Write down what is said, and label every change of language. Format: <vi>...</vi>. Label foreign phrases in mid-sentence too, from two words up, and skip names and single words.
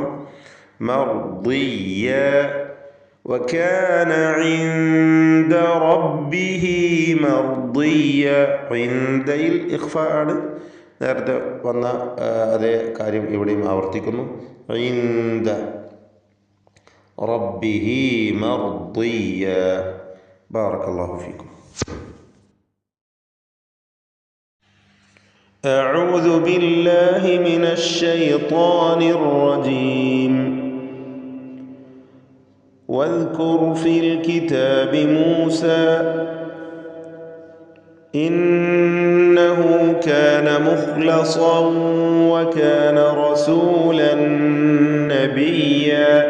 <ar>مرضيا وكان عند ربه مرضيا.</ar> <ml>ഇൻദയിൽ ഇഖ്ഫ ആണ്. നേരത്തെ വന്ന അതേ കാര്യം ഇവിടെയും ആവർത്തിക്കുന്നു.</ml> <ar>عند ربه مرضيا. بارك الله فيكم. أعوذ بالله من الشيطان الرجيم. واذكر في الكتاب موسى إنه كان مخلصا وكان رسولا نبيا.</ar>